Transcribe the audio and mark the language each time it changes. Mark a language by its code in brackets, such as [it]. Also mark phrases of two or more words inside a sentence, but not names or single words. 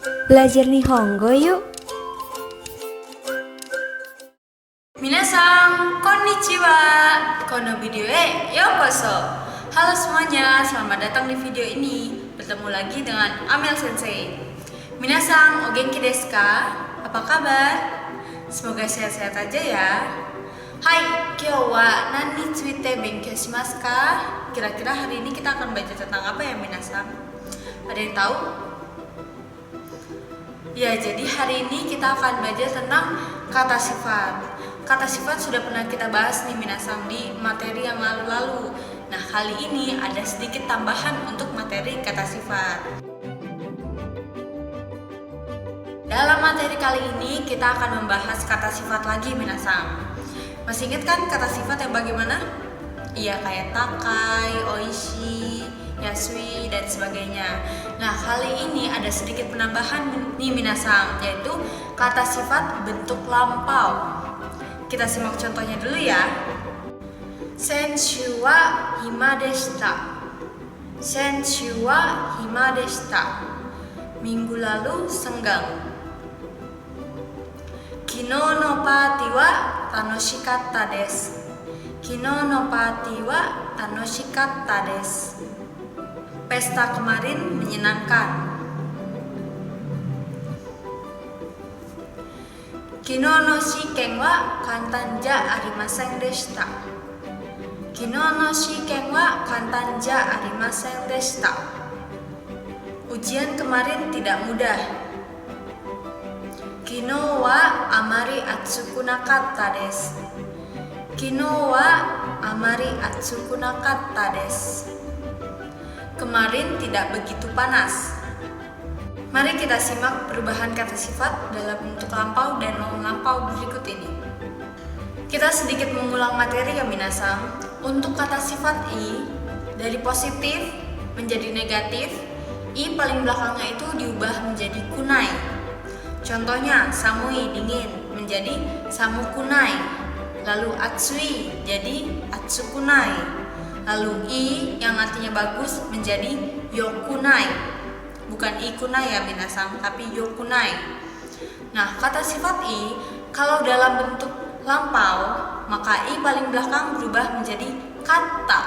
[id] Belajar Nihongo yuk! [ja] みなさん、こんにちは! このビデオようこそ! [id] Halo semuanya, selamat datang di video ini. Bertemu lagi dengan Amel Sensei. [ja] みなさん、お元気ですか? [id] Apa kabar? Semoga sehat-sehat aja ya. Hai, [ja] 今日は何について勉強しますか? [id] Kira-kira hari ini kita akan belajar tentang apa ya minasan? Ada yang tahu? Ya, jadi hari ini kita akan belajar tentang kata sifat. Kata sifat sudah pernah kita bahas nih minasan di materi yang lalu-lalu. Nah, kali ini ada sedikit tambahan untuk materi kata sifat. Dalam materi kali ini kita akan membahas kata sifat lagi minasan. Masih ingat kan kata sifat yang bagaimana? Iya, kayak [ja] 高い、おいしい、安い, [id] dan sebagainya. Nah, kali ini ada sedikit penambahan nih minasan, yaitu kata sifat bentuk lampau. Kita simak contohnya dulu ya. [ja] 先週は暇でした. 先週は暇でした. [id] Minggu lalu senggang. [ja] 昨日のパーティーは楽しかったです. 昨日のパーティーは楽しかったです. [id] Pesta kemarin menyenangkan. [ja] 昨日の試験は簡単じゃありませんでした. 昨日の試験は簡単じゃありませんでした. [id] Ujian kemarin tidak mudah. [ja] 昨日はあまり暑くなかったです. 昨日はあまり暑くなかったです. [id] Kemarin tidak begitu panas. Mari kita simak perubahan kata sifat dalam bentuk lampau dan non lampau berikut ini. Kita sedikit mengulang materi ya minasan. Untuk kata sifat i dari positif menjadi negatif, i paling belakangnya itu diubah menjadi kunai. Contohnya samui dingin menjadi samu kunai. Lalu atsui jadi atsu kunai. Lalu i yang artinya bagus menjadi yokunai. Bukan ikunai ya minasan, tapi yokunai. Nah, kata sifat i kalau dalam bentuk lampau, maka i paling belakang berubah menjadi kata.